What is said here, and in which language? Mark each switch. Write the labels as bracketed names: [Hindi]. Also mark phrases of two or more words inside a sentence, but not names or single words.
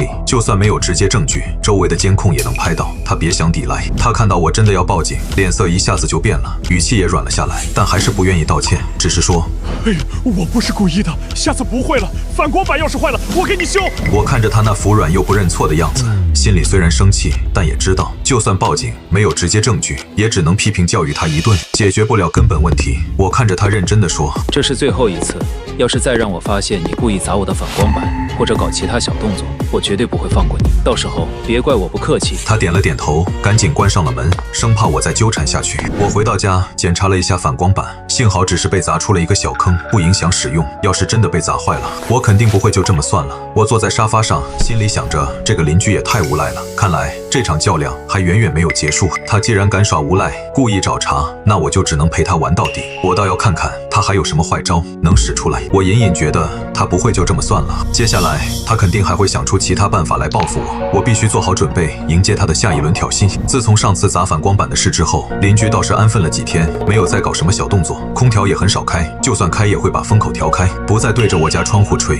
[Chinese] 就算没有直接證據，周圍的監控也能拍到。他別想抵賴。他看到我真的要報警，臉色一下子就變了，語氣也軟了下來，但還是不願意道歉，只是說：“ 哎呀，我不是故意的，下次不會了。反光板要是壞了，我給你修。” 我看着他那服軟又不認錯的樣子，心裡雖然生氣，但也知道，就算報警沒有直接證據，也只能批評教育他一頓，解決不了根本問題。我看着他認真地說：“ 這是最後一次，要是再讓我發現你故意砸我的反光板，或者搞其他小動作， 我绝对不會放過你，到時候別怪我不客氣。他點了點頭，趕緊關上了門，生怕我再糾纏下去。我回到家檢查了一下反光板，幸好只是被砸出了一個小坑，不影響使用。要是真的被砸壞了，我肯定不會就這麼算了。我坐在沙發上，心裡想着這個鄰居也太無賴了。看來這場較量還遠遠沒有結束。他既然敢耍無賴，故意找茬，那我就只能陪他玩到底。我倒要看看他還有什麼壞招能使出來。我隱隱覺得他不會就這麼算了，接下來他肯定還會想出其他辦法來報復我。我必須做好準備迎接他的下一輪挑釁。自從上次砸反光板的事之後，鄰居倒是安分了幾天，沒有再搞什麼小動作，空調也很少開，就算開也會把風口調開，不再對着我家窗戶吹。